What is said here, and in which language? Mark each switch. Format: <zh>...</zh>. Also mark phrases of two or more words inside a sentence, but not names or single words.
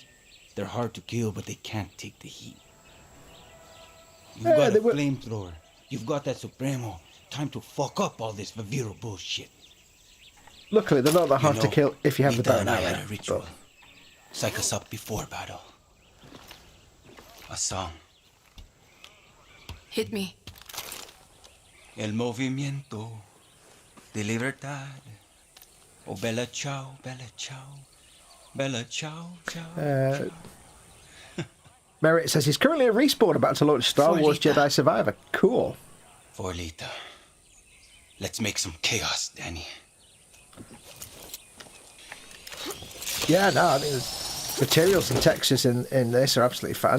<en>They're hard to kill, but they can't take the heat. You've got a flamethrower. You've got that Supremo. Time to fuck up all this Viviro bullshit. Luckily, they're not that hard to kill if you have the bow and I arrow. had a ritual. Psych us up before battle. A song. Hit me.</en> <es>El movimiento de libertad.</es> <it>Oh, bella ciao, bella ciao. Bella ciao, ciao.</it> <en>Merritt says he's currently at Respawn about to launch Star Wars Jedi Survivor. Cool. For Lita. Let's make some chaos, Danny. Yeah, no, I mean, the materials and textures in this are absolutely fun.</en>